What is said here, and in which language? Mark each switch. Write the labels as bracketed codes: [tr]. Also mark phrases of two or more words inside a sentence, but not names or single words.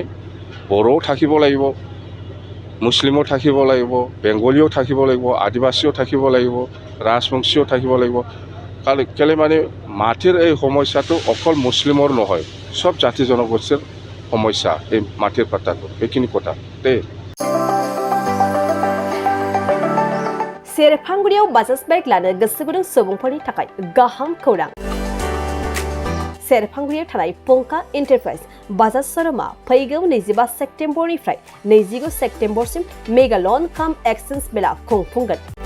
[as] বড়োও থাকিব লাগিব, মুছলিমো থাকিব লাগিব, বেংগলীও থাকিব লাগিব, আদিবাসীও থাকিব লাগিব, ৰাজবংশীও থাকিব লাগিব। কেলে মানে মাটিৰ এই সমস্যাটো অকল মুছলিমৰ নহয়, চব জাতি জনগোষ্ঠীৰ সমস্যা এই মাটিৰ পাট্টাটো। এইখিনি কথা দেই। [brx] सेरफांगुरियाव बाजाज बाइक लानो गोसो गुदुं सुबुंफोरनि थाखाय गाहाम खौरां। सेरफांगुरियाव थानाय पंका एन्टारप्राइज बाजाज शोरूमा फैगौ 25 सेप्तेम्बरनिफ्राय 29 सेप्तेम्बरसिम [en] mega loan cum exchange [brx] मेला खुंफुंगोन।